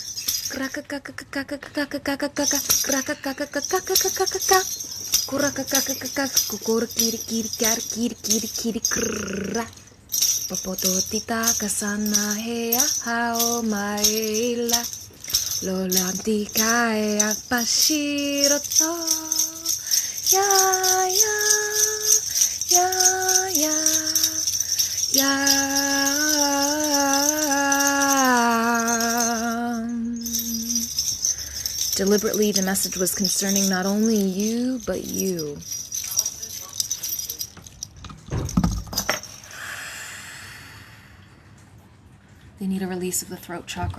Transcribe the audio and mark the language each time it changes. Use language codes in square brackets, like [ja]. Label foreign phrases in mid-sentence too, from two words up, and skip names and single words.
[en] Popototita kasana hea hao maila lolanti kae apashiroto ya ya ya ya ya. Deliberately, the message was concerning not only you, but you. They need a release of the throat chakra.